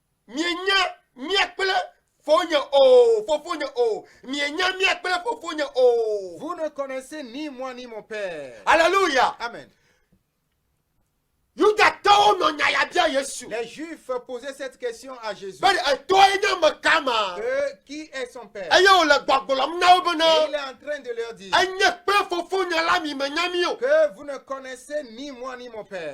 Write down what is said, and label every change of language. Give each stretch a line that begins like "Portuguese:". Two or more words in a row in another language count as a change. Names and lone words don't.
Ewe: mienya miakple fonya o fofonya o mienya miakple fofonya o.
French: Vous ne connaissez ni moi ni mon Père. Alléluia. Amen. Les Juifs posaient cette question à Jésus. Qui est son Père? Et il est en train de leur dire que vous ne connaissez ni moi ni mon Père.